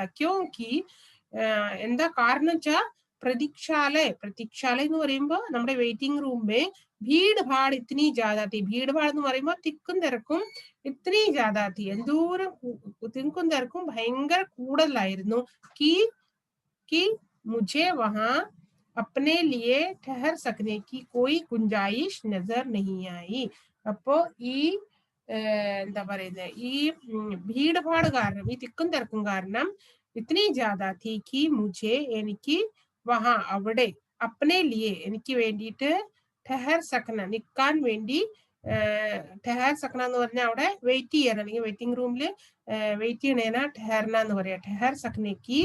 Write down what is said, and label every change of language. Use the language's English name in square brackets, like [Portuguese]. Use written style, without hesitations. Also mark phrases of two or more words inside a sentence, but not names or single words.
[Malayalam] ക്യോങ്കി എന്താ കാരണം വെച്ചാ പ്രതീക്ഷാലയ എന്ന് പറയുമ്പോ നമ്മുടെ [Hindi] वेटिंग रूमे भीड़ भाड़ इतनी जाताथी, भीड़ भाड़ [Malayalam] എന്ന് പറയുമ്പോ തിക്കും തിരക്കും [Hindi] इतनी जाताथी, [Malayalam] എന്തോരം തിക്കും തിരക്കും ഭയങ്കര കൂടുതലായിരുന്നു. [Hindi] कि मुझे वहां अपने लिए ठहर सकने की कोई गुंजाइश नजर नहीं आई. [Malayalam] അപ്പോ ഈ എന്താ പറയുന്നത്, ഈ ഭീഡ്ഭാട് കാരണം, ഈ തിക്കും തിരക്കും കാരണം [Hindi] इतनी जादा थी कि मुझे [Malayalam] എനിക്ക് വഹാ അവിടെ, [Hindi] अपने लिये [Malayalam] എനിക്ക് വേണ്ടിയിട്ട്, [Hindi] ठहर सकना [Malayalam] നിൽക്കാൻ വേണ്ടി, [Hindi] ठहर सकना [Malayalam] എന്ന് പറഞ്ഞാൽ അവിടെ വെയിറ്റ് ചെയ്യാൻ, അല്ലെങ്കിൽ വെയിറ്റിംഗ് റൂമിൽ വെയിറ്റ് ചെയ്യണേനാ ഠഹർന എന്ന് പറയാ, [Hindi] ठहर सकनेक्क.